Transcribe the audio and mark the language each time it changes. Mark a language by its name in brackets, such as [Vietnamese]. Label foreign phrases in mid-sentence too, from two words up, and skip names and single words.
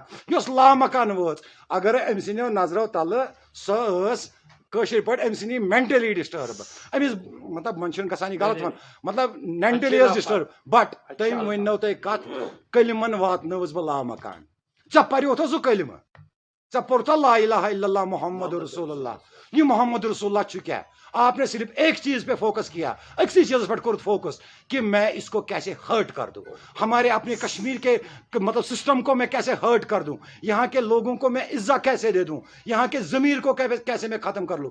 [Kashmiri] یۄس لامکان وٲژ, اگر أمۍ سٕنٛدیو نظرو تلہٕ سۄ ٲس کٲشِر پٲٹھۍ أمۍ سٕنٛدی [English] mentally disturb, [Kashmiri] أمِس مطلب من چھُنہٕ گژھان یہِ غلط مطلب مینٹلی ٲس ڈسٹرب. بٹ تٔمۍ ؤنۍنو تۄہہِ کتھ, کلمن واتنٲوٕس بہٕ لامکان. ژےٚ پریوتھا سُہ کلمہٕ, ژےٚ پوٚرتھا [Arabic] لا الہ الا اللہ محمد رسول اللہ. [Kashmiri] یہ محمد رسول اللہ چھُ کیا, [Urdu] آپ نے صرف ایک چیز پہ فوکس کیا, [Kashmiri] اکسی چیز پر کورت [Urdu] فوکس کہ میں اس کو کیسے ہرٹ کر دوں, ہمارے اپنے کشمیر کے مطلب سسٹم کو میں کیسے ہرٹ کر دوں, یہاں کے لوگوں کو میں عزت کیسے دے دوں, یہاں کے ضمیر کو کیسے میں ختم کر لوں.